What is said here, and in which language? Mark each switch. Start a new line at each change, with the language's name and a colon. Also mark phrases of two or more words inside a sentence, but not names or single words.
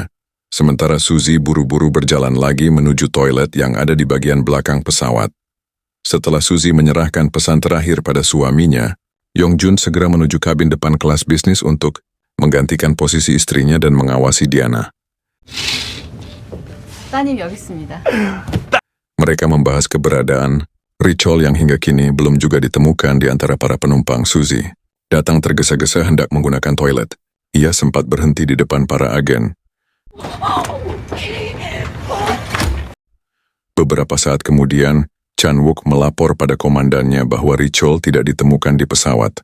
Indonesian: Sementara Suzy buru-buru berjalan lagi menuju toilet yang ada di bagian belakang pesawat. Setelah Suzy menyerahkan pesan terakhir pada suaminya, Yongjun segera menuju kabin depan kelas bisnis untuk menggantikan posisi istrinya dan mengawasi Diana.
Korean: 따님 여기 있습니다.
Indonesian: Mereka membahas keberadaan Richol yang hingga kini belum juga ditemukan di antara para penumpang Suzy. Datang tergesa-gesa hendak menggunakan toilet. Ia sempat berhenti di depan para agen. Beberapa saat kemudian, Chan Wook melapor pada komandannya bahwa Richol tidak ditemukan di pesawat.